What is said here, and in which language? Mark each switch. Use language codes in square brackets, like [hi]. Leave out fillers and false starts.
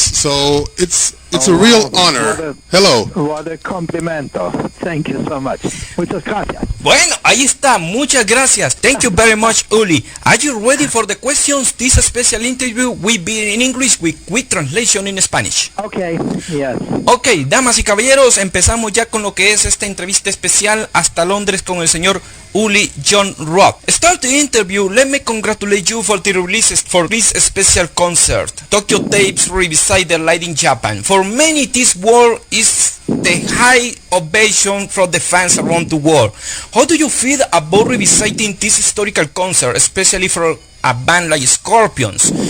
[en] So it's a real honor. Hello. What a complimento. Thank you so much. [es] Muchas gracias. Bueno, ahí está. Muchas gracias. [en] Thank you very much, [es] Uli. [en] Are you ready for the questions? This special interview will be in English with translation in Spanish. Okay, yes. [es] Ok, damas y caballeros, empezamos ya con lo que es esta entrevista especial hasta Londres con el señor Uli Jon Roth. [en] Start the interview. Let me congratulate you for the releases for this special concert. Tokyo Tapes revisite the light in Japan. For many, this world is the high ovation from the fans around the world. How do you feel about revisiting this historical concert, especially for a band like Scorpions?